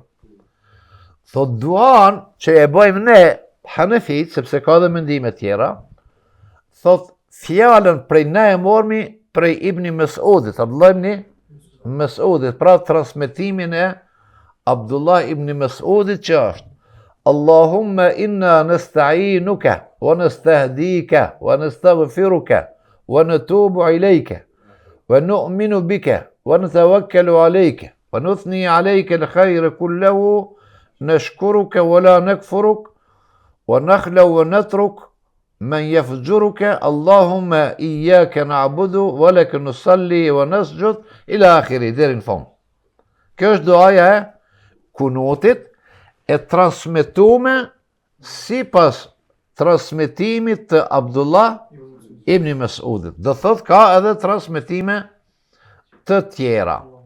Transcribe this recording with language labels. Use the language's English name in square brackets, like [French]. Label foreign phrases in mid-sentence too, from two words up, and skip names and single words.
[Albanian] Thot duan që e bëjmë ne Hanefit, sepse ka dhe mendime tjera, thot fjalën prej ne e mormi prej Ibni Mesudit, Abdullah ibn Mesudit, pra transmetimin e Abdullah ibn Mesudit që është [Arabic] اللهم إنا نستعينك ونستهديك ونستغفرك ونتوب إليك ونؤمن بك ونتوكل عليك ونثني عليك الخير كله نشكرك ولا نكفرك ونخلع ونترك من يفجرك اللهم إياك نعبد ولك نصلي ونسجد إلى آخره [Albanian] deri në fund. Kjo është duaja e kunutit e transmetuar sipas transmetimit të Abdullah ibn Mesudit. Do thot ka edhe transmetime të tjera.